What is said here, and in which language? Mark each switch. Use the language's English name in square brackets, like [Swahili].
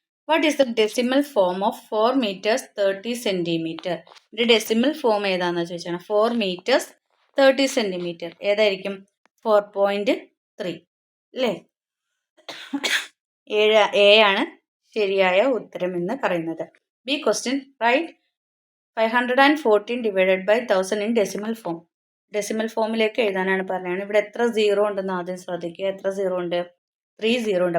[English] What is the decimal form of 4 meters 30 centimeter? [Malayalam] ഇത് decimal form ഏതാണെന്ന് ചോദിച്ചാണ്. [English] 4 meters 30 centimeter [Malayalam] ഏതായിരിക്കും? 4.3 അല്ലേ? എ ആണ് ശരിയായ ഉത്തരം എന്ന് പറയുന്നത്. [English] B question, write 514 divided by 1000 in decimal form. [Malayalam] Decimal ഫോമിലേക്ക് എഴുതാനാണ് പറഞ്ഞത്. ഇവിടെ എത്ര സീറോ ഉണ്ടെന്ന് ആദ്യം ശ്രദ്ധിക്കുക. എത്ര സീറോ ഉണ്ട്? 3 സീറോ ഉണ്ട്.